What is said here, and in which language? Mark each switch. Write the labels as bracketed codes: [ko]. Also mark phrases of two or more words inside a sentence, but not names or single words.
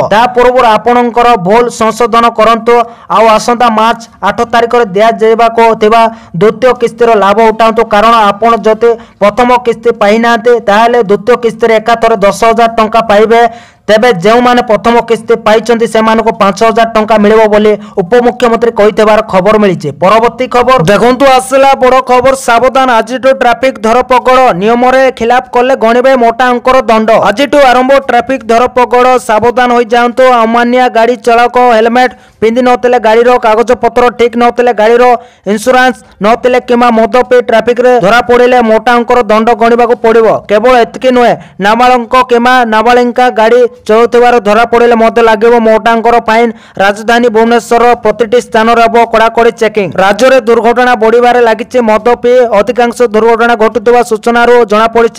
[or] ତା ପୂର୍ବ ଆପଣଙ୍କର ଭୁଲ ସଂଶୋଧନ କରନ୍ତୁ। ଆଉ ଆସନ୍ତା ମାର୍ଚ୍ଚ 8 ତାରିଖ ରେ ଦିଆ ଯିବାକୁ ଥିବା ଦ୍ୱିତୀୟ କିସ୍ତିର ଲାଭ ଉଠାନ୍ତୁ। କାରଣ ଆପଣ ଯଦି ପ୍ରଥମ କିସ୍ତି ପାଇ ନାହାନ୍ତି ତାହେଲେ ଦ୍ୱିତୀୟ କିସ୍ତି ରେ ଏକାଥରେ 10,000 ଟଙ୍କା ପାଇବେ। ତେବେ ଯେଉଁମାନେ ପ୍ରଥମ କିସ୍ତି ପାଇଛନ୍ତି ସେମାନଙ୍କୁ 5,000 ଟଙ୍କା ମିଳିବ ବୋଲି ଉପମୁଖ୍ୟମନ୍ତ୍ରୀ କହିଥିବାର ଖବର ମିଳିଛି। ପରବର୍ତ୍ତୀ ଖବର ଦେଖନ୍ତୁ ଆସିଲା ବଡ଼ ଖବର। ସାବଧାନ ଆଜିଠୁ ଟ୍ରାଫିକ ଧରପକଡ଼, ନିୟମ ରେ ଖିଲାପ କଲେ ଗଣିବେ ମୋଟା ଅଙ୍କର ଦଣ୍ଡ। ଆଜିଠୁ ଆରମ୍ଭ ଟ୍ରାଫିକ ଧରପକଡ଼, ସାବଧାନ ହୋଇ ଯାଆନ୍ତୁ। ଅମାନ୍ୟ ଗାଡ଼ି ଚାଳକ ହେଲମେଟ ପିନ୍ଧି ନଥିଲେ, ଗାଡ଼ିର କାଗଜ ପତ୍ର ଠିକ ନଥିଲେ, ଗାଡ଼ିର ଇନସ୍ୟୁରାନ୍ସ ନଥିଲେ କିମ୍ବା ମଦ ପି ଟ୍ରାଫିକ ରେ ଧରା ପଡ଼ିଲେ ମୋଟା ଅଙ୍କର ଦଣ୍ଡ ଗଣିବାକୁ ପଡ଼ିବ। କେବଳ ଏତିକି ନୁହେଁ, ନାବାଳକ କିମ୍ବା ନାବାଳିକା ଗାଡ଼ି ଚଳାଉଥିବାର ଧରା ପଡ଼ିଲେ ମଧ୍ୟ ଲାଗିବ ମୋଟା ଅଙ୍କର ଫାଇନ। ରାଜଧାନୀ ଭୁବନେଶ୍ୱର ପ୍ରତିଟି ସ୍ଥାନ ରେ ହେବ କଡ଼ାକଡ଼ି ଚେକିଂ। ରାଜ୍ୟ ରେ ଦୁର୍ଘଟଣା ବଢ଼ିବାରେ ଲାଗିଛି। ମଦ ପି ଅଧିକାଂଶ ଦୁର୍ଘଟଣା ଘଟୁଥିବା ସୂଚନାରୁ ଜଣା ପଡ଼ିଛି।